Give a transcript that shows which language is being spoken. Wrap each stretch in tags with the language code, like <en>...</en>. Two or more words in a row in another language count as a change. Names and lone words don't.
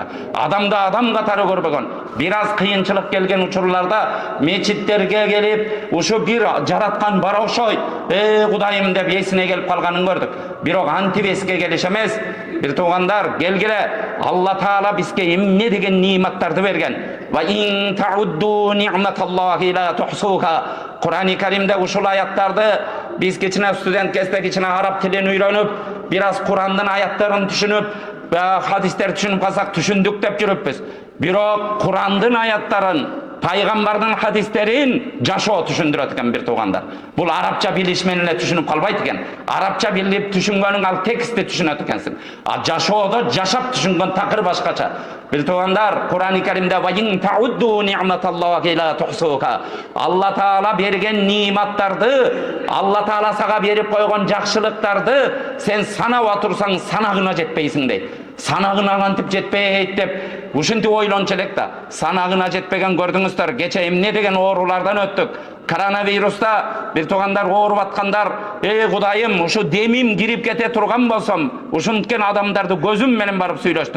<ky>Адамды адам катары көрбөгөн. Бир аз кыйынчылык келген учурларда мечиттерге келип, ушу бир жараткан бар ошой, Кудайым деп эсине келип калганын көрдүк. Бирок антип эске келиш эмес, бир туугандар, келгиле, Алла Таала бизге эмне деген ниматтарды берген.</ky> <ar>وإن تعدوا نعمة الله لا تحصوها.</ar> <ky>Кур'ан-ы Каримде ушул аяттарды биз кичине студент кезде кичине араб тилин үйрөнүп, бир аз Кур'андын аяттарын түшүнүп, хадистер түшүнүп калсак түшүндүк деп жүрүппүз. Бирок Кур'андын аяттарын, пайгамбардын хадистерин жашоо түшүндүрөт экен бир туугандар. Бул арабча билиш менен эле түшүнүп калбайт экен. Арабча билип түшүнгөнүң ал текстти түшүнөт экенсиң. А жашоодо жашап түшүнгөн такыр башкача. Бир туугандар, Кур'ан-ы Каримде</ky> <ar>وإن تعدوا نعمة الله لا تحصوها.</ar> <ky>Алла Таала берген ниматтарды, Алла Таала сага берип койгон жакшылыктарды сен санап отурсаң санагына жетпейсиң дейт. Санагына кантип жетпейт деп ушинтип ойлончу элек да. Санагына жетпеген көрдүңүздөр. Кече эмне деген оорулардан өттүк. Коронавируста бир туугандар ооруп аткандар, Кудайым, ушу демим кирип кете турган болсом, ушинткен адамдарды көзүм менен барып сүйлөштүм.</ky>